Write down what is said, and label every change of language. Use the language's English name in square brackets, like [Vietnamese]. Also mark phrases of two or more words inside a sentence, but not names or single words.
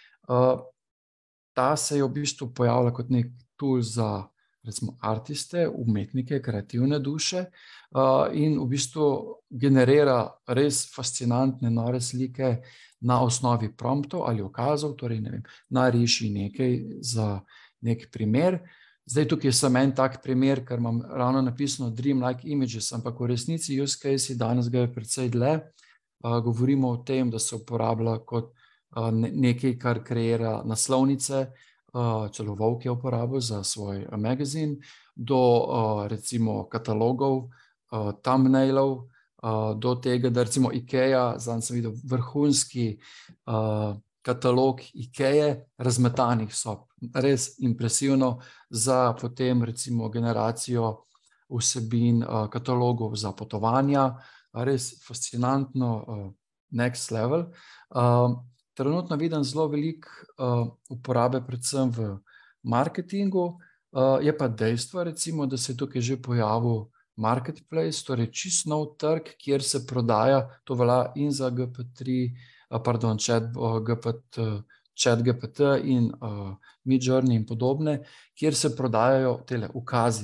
[Slovenian] Ta se je v bistvu pojavila kot nek tool za recimo artiste, umetnike, kreativne duše in v bistvu generira res fascinantne, nore slike na osnovi promptov ali ukazov, torej ne vem, nariši nekaj za nek primer. Zdaj tukaj je samo en tak primer, ker imam ravno napisano Dreamlike Images, ampak v resnici [English] use case [Slovenian] danes ga je precej dlje. Govorimo o tem, da se uporablja kot nekaj, kar kreira naslovnice, celo Vogue je uporabil za svoj magazin, do recimo katalogov, thumbnailov, do tega, da recimo IKEA, zdaj sem videl vrhunski katalog IKEA razmetanih sob. Res impresivno za potem recimo generacijo vsebin katalogov za potovanja, res fascinantno, [English] next level. [Slovenian] Trenutno vidim zelo veliko uporabe predvsem v marketingu, je pa dejstvo recimo, da se je tukaj že pojavil marketplace, torej čist nov trg, kjer se prodaja, to velja in za ChatGPT in Midjourney in podobne, kjer se prodajajo tele ukazi.